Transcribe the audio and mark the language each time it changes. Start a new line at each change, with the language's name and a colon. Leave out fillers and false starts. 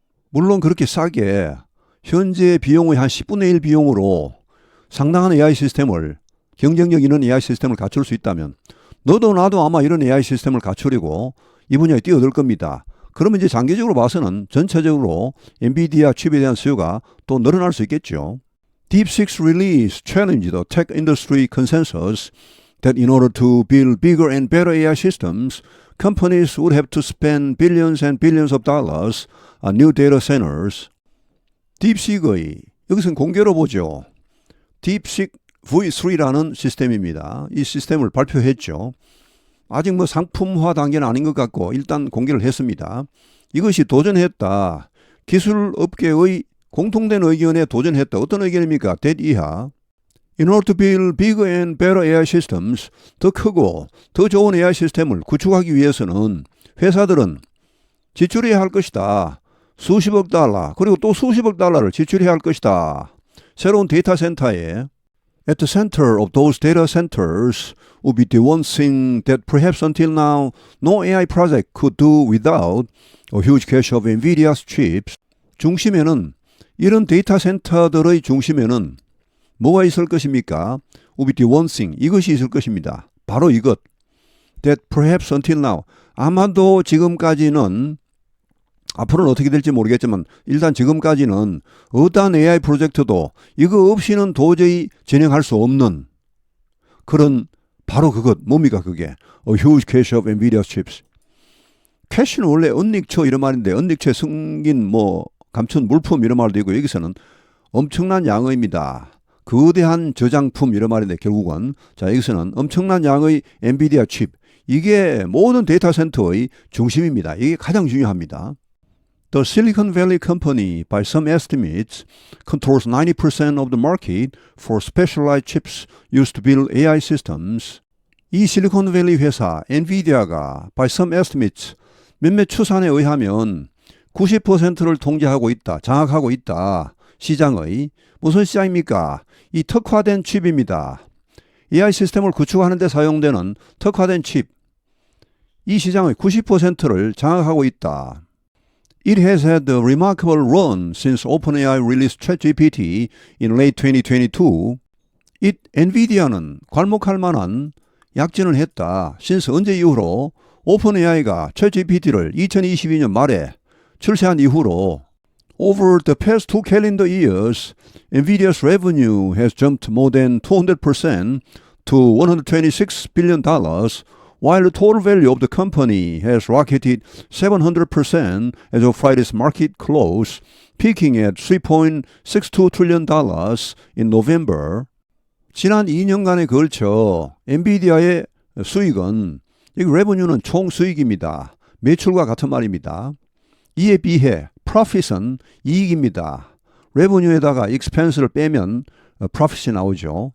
Korean: 물론 그렇게 싸게 현재 비용의 한 10분의 1 비용으로 상당한 AI 시스템을, 경쟁력 있는 AI 시스템을 갖출 수 있다면 너도 나도 아마 이런 AI 시스템을 갖추려고 이 분야에 뛰어들 겁니다. 그러면 이제 장기적으로 봐서는 전체적으로 엔비디아 칩에 대한 수요가 또 늘어날 수 있겠죠.
English: DeepSeek's release challenged the tech industry consensus that in order to build bigger and better AI systems, companies would have to spend billions and billions of dollars on new data centers.
Korean: 딥식의 여기서는 공개로 보죠. 딥식 V3라는 시스템입니다. 이 시스템을 발표했죠. 아직 뭐 상품화 단계는 아닌 것 같고 일단 공개를 했습니다. 이것이 도전했다. 기술업계의 공통된 의견에 도전했다. 어떤 의견입니까? that 이하.
English: In order to build bigger and better AI systems,
Korean: 더 크고 더 좋은 AI 시스템을 구축하기 위해서는 회사들은 지출해야 할 것이다. 수십억 달러 그리고 또 수십억 달러를 지출해야 할 것이다. 새로운 데이터 센터에
English: At the center of those data centers would be the one thing that perhaps until now no AI project could do without a huge cache of NVIDIA's chips.
Korean: 중심에는 이런 데이터 센터들의 중심에는 뭐가 있을 것입니까?
English: would be the one thing.
Korean: 이것이 있을 것입니다. 바로 이것.
English: That perhaps until now.
Korean: 아마도 지금까지는 앞으로는 어떻게 될지 모르겠지만 일단 지금까지는 어떠한 AI 프로젝트도 이거 없이는 도저히 진행할 수 없는 그런 바로 그것 뭡니까 그게
English: A huge cache of NVIDIA chips.
Korean: 캐시는 원래 은닉처 이런 말인데 은닉처에 숨긴 뭐 감춘 물품 이런 말도 있고 여기서는 엄청난 양의입니다. 거대한 저장품 이런 말인데 결국은 자 여기서는 엄청난 양의 엔비디아 칩 이게 모든 데이터 센터의 중심입니다. 이게 가장 중요합니다.
English: The Silicon Valley Company, by some estimates, controls 90% of the market for specialized chips used to build AI systems.
Korean: 이 실리콘밸리 회사 엔비디아가
English: by some estimates
Korean: 몇몇 추산에 의하면 90%를 통제하고 있다, 장악하고 있다. 시장의 무슨 시장입니까? 이 특화된 칩입니다. AI 시스템을 구축하는 데 사용되는 특화된 칩. 이 시장의 90%를 장악하고 있다.
English: It has had a remarkable run since OpenAI released ChatGPT in late 2022.
Korean: NVIDIA는 괄목할 만한 약진을 했다.
English: since
Korean: 언제 이후로 OpenAI가 ChatGPT를 2022년 말에 출시한 이후로
English: Over the past 2 calendar years, NVIDIA's revenue has jumped more than 200% to $126 billion, while the total value of the company has rocketed 700% as of Friday's market close, peaking at $3.62 trillion in November.
Korean: 지난 2년간에 걸쳐 엔비디아의 수익은 이 레버뉴는 총 수익입니다. 매출과 같은 말입니다. 이에 비해 profit은 이익입니다. 레버뉴에다가 expense를 빼면 profit이 나오죠.